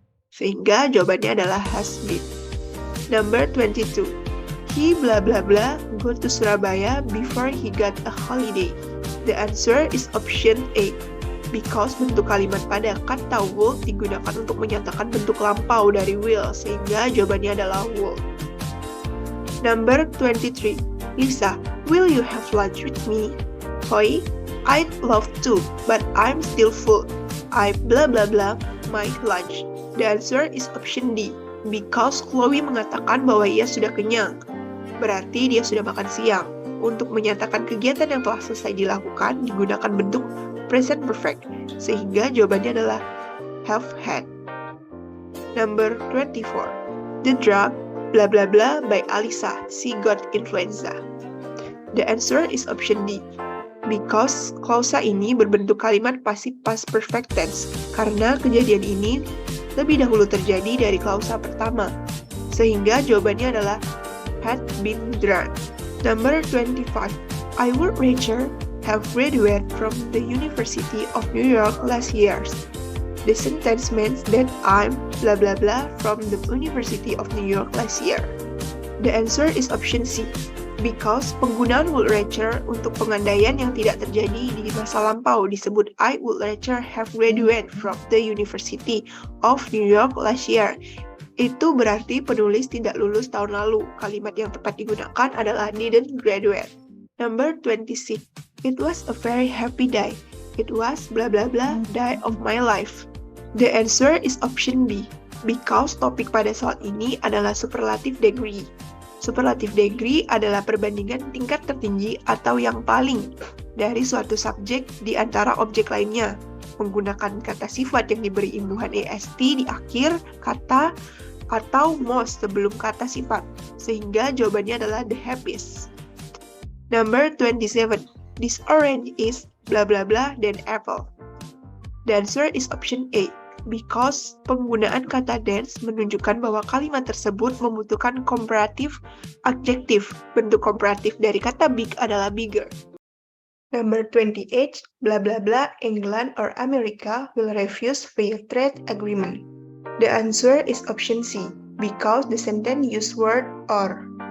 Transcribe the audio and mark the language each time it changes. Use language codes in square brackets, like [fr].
[id] Sehingga jawabannya adalah has been. [en] Number 22. He blah blah blah go to Surabaya before he got a holiday. The answer is option A. Because [id] bentuk kalimat pada kata would digunakan untuk menyatakan bentuk lampau dari will, sehingga jawabannya adalah would. [en] Number 23. Lisa, will you have lunch with me? Hoi, I'd love to, but I'm still full. I blah blah blah my lunch. The answer is option D. [id] Because Chloe mengatakan bahwa ia sudah kenyang. Berarti dia sudah makan siang. Untuk menyatakan kegiatan yang telah selesai dilakukan digunakan bentuk present perfect, sehingga jawabannya adalah have had. [en] Number 24. The drug blah blah blah by Alisa, she got influenza. The answer is option D. [id] Because klausa ini berbentuk kalimat passive past perfect tense, karena kejadian ini lebih dahulu terjadi dari klausa pertama, sehingga jawabannya adalah had been drunk. [en] Number 25. I would rather have graduated from the University of New York last year. The sentence means that I'm blah blah blah from the University of New York last year. The answer is option C. Because [id] penggunaan [en] would rather [id] untuk pengandaian yang tidak terjadi di masa lampau disebut [en] I would rather have graduated from the University of New York last year. [id] Itu berarti penulis tidak lulus tahun lalu. Kalimat yang tepat digunakan adalah didn't graduate. [en] Number 26. It was a very happy day. It was blah blah blah day of my life. The answer is option B, because [id] topik pada soal ini adalah [en] superlative degree. [id] Superlative degree adalah perbandingan tingkat tertinggi atau yang paling dari suatu subjek di antara objek lainnya, menggunakan kata sifat yang diberi imbuhan est di akhir kata atau most sebelum kata sifat, sehingga jawabannya adalah the happiest. [en] Number 27. This orange is blah blah blah then apple. The answer is option A, because [id] penggunaan kata dense menunjukkan bahwa kalimat tersebut membutuhkan komparatif adjektif. Bentuk komparatif dari kata big adalah bigger. [en] Number 28, blah blah blah, England or America will refuse fair trade agreement. The answer is option C, because the sentence use word or.